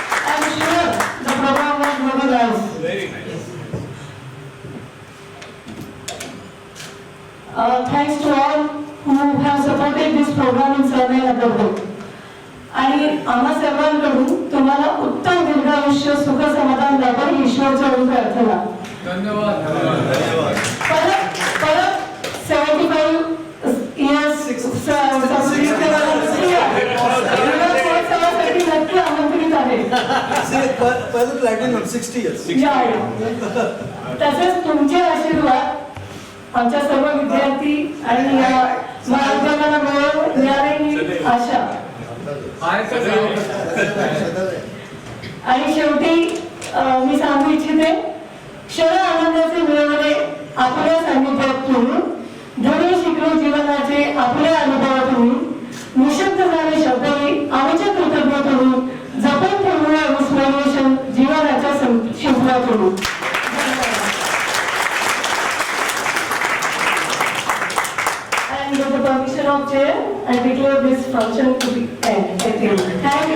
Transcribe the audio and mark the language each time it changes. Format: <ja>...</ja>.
<en>I'm sure the program was very nice. Very nice. Thanks to all who have supported this program in some way or other.</en> <mr>आणि आम्हा सर्वांकडून तुम्हाला उत्तम दीर्घायुष्य सुख समाधान लाभो ही ईश्वरचरणी प्रार्थना. धन्यवाद. परत 75 इयर्स नक्की आमंत्रित आहे.</mr> <en>Platinum 60 years.</en> <mr>तसेच तुमचे आशीर्वाद आमच्या सर्व विद्यार्थी आणि या महाविद्यालयाला मिळाले ही आशा. आणि शेवटी मी सांगू इच्छिते, क्षण आनंदाचे मिळवणे आपल्या सान्निध्यातून, धडे शिकलो जीवनाचे आपल्या अनुभवातून, निशब्द झाले शब्दही आमच्या कृतज्ञतेतून, जपून ठेवूया विस्मरणीय जीवनाच्या शिंपल्यातून.</mr> <en>And with the permission of Chair, I declare this function to be end. Thank you.</en>